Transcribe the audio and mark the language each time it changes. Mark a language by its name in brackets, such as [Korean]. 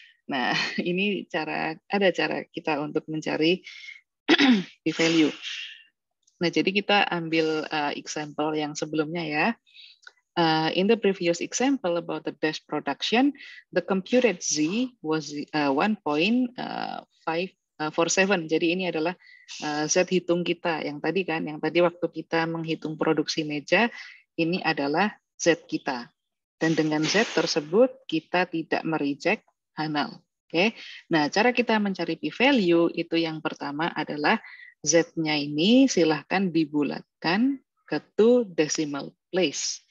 [Indonesian] Nah, ini ada cara kita untuk mencari p-value. Nah, jadi kita ambil example yang sebelumnya ya. [English] In the previous example about the dash production, the computed Z was 1.547. [Indonesian] Jadi ini adalah Z hitung kita yang tadi kan, yang tadi waktu kita menghitung produksi meja, ini adalah Z kita. Dan dengan Z tersebut kita tidak mereject null. Oke. Nah, cara kita mencari p-value itu yang pertama adalah Z-nya ini silahkan dibulatkan ke 2 decimal place.